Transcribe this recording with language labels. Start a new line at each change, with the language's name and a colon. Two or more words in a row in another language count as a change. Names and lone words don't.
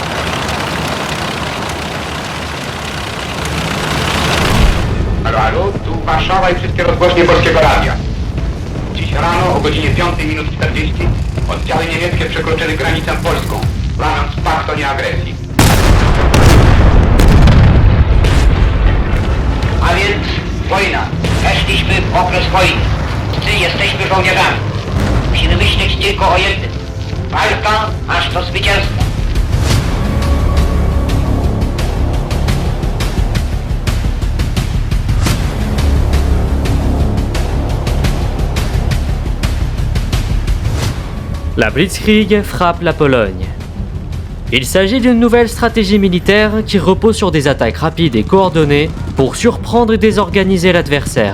Polish: Allô, tout Warszawa i wszystkie rozgłośnie Polskiego Radia. Dziś rano o godzinie 5:40 oddziały niemieckie przekroczyły granicę polską, łamiąc pakt o nieagresji. A więc wojna. Weszliśmy w okres wojny. Wszyscy jesteśmy żołnierzami. Musimy myśleć tylko o jednym. Walka aż do zwycięstwa.
French: La Blitzkrieg frappe la Pologne. Il s'agit d'une nouvelle stratégie militaire qui repose sur des attaques rapides et coordonnées pour surprendre et désorganiser l'adversaire.